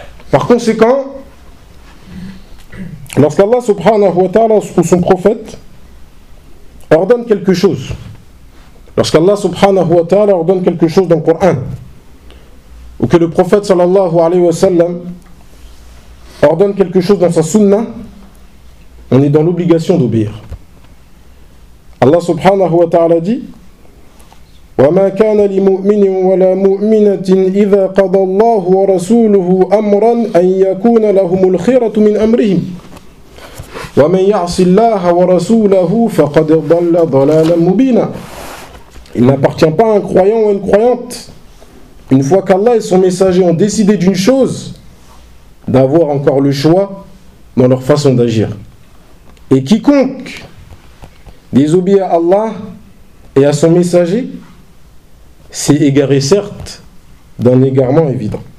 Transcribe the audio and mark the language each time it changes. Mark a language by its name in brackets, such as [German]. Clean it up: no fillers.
[French] Par conséquent, lorsqu'Allah subhanahu wa ta'ala ou son prophète ordonne quelque chose, lorsqu'Allah subhanahu wa ta'ala ordonne quelque chose dans le Coran, ou que le prophète sallallahu alayhi wa sallam ordonne quelque chose dans sa sunna, on est dans l'obligation d'obéir. [Arabic] Allah subhanahu wa ta'ala dit: وَمَا كَانَ لِمُؤْمِنٍ وَلَا مُؤْمِنَةٍ إِذَا قَضَى اللَّهُ وَرَسُولُهُ أَمْرًا أَنْ يَكُونَ لَهُمُ الْخِيرَةُ مِنْ أَمْرِهِمْ وَمَنْ يَعْصِ اللَّهَ وَرَسُولَهُ فَقَدْ ضَلَّ ضَلَالًا مُبِينًا. [French] Il n'appartient pas à un croyant ou une croyante, une fois qu'Allah et son messager ont décidé d'une chose, d'avoir encore le choix dans leur façon d'agir. Et quiconque désobéit à Allah et à son messager s'est égaré certes d'un égarement évident.